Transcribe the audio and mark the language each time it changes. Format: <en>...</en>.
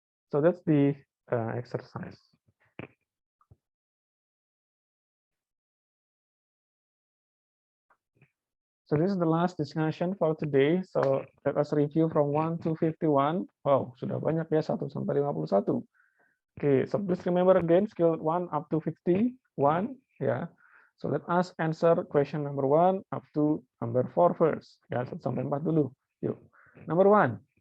<en>So that's the exercise. So this is the last discussion for today. So let us review from 1 to 51.</en> <id>Wow, sudah banyak ya, 1 sampai 51.</id> <en>Okay, so please remember again skill 1 up to 51. Yeah. So let us answer question number 1 up to number 4 first.</en> <id>Ya, 1 sampai 4 dulu. Yuk.</id> <en>Number 1.</en>